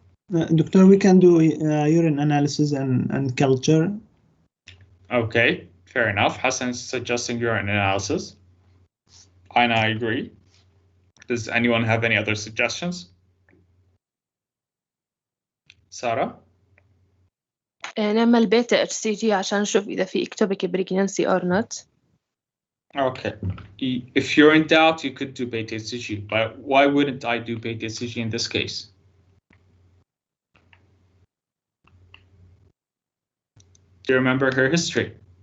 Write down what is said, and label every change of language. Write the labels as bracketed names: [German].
[English] Doctor, we can do urine analysis and culture. Okay, fair enough. Hassan is suggesting urine analysis. And I agree. Does anyone have any other suggestions? Sarah? [Arabic] نعمل بيتا HCG عشان نشوف إذا في ectopic pregnancy [English] or not. Okay. If you're in doubt, you could do beta HCG, but why wouldn't I do beta HCG in this case? Do you remember her history?